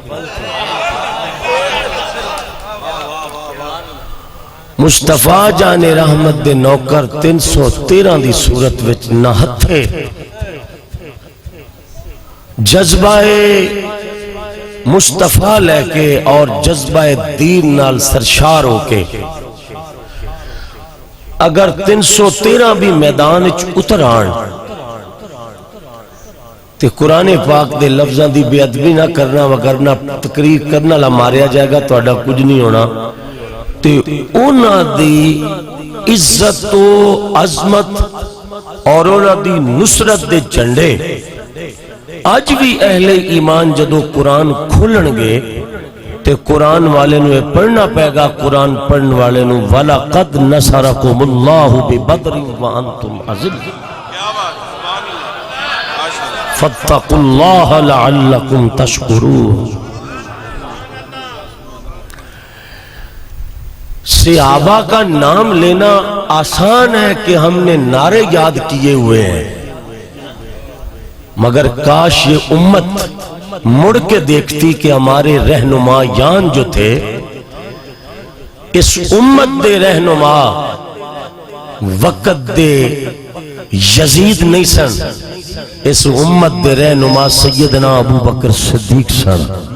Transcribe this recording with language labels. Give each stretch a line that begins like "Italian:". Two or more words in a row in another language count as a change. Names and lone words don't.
Punjabi: مصطفیٰ جان رحمت دے نوکر 313 دی صورت وچ نہ ہتھے، جذبہ مصطفیٰ لے کے اور جذبہ دین نال سرشار ہو کے اگر 313 بھی میدان اتر آن تے قرآن پاک دے لفظاں دی بے ادبی نہ کرنا، وگرنہ تقریر کرنا لا ماریا جائے گا، تو اڈا کچھ نہیں ہونا. تے اونا دی عزت و عظمت اور اونا دی نصرت دے جھنڈے آج بھی اہل ایمان جدو قرآن کھولن گے تے قرآن والے نوے پڑھنا پے گا. قرآن پڑھن والے نو
Arabic: وَلَقَدْ نَصَرَكُمُ اللَّهُ بِبَدْرٍ وَأَنْتُمْ أَذِلَّةٌ فَاتَّقُوا اللَّهَ لَعَلَّكُمْ تَشْكُرُونَ.
Urdu: صحابہ کا نام لینا آسان ہے کہ ہم نے نعرے یاد کیے ہوئے ہیں، مگر کاش یہ امت مڑ کے دیکھتی کہ ہمارے رہنمایان جو تھے،
Punjabi: اس امت دے رہنما وقت دے یزید نہیں سن، اس امت دے رہنما سیدنا ابو بکر صدیق سن۔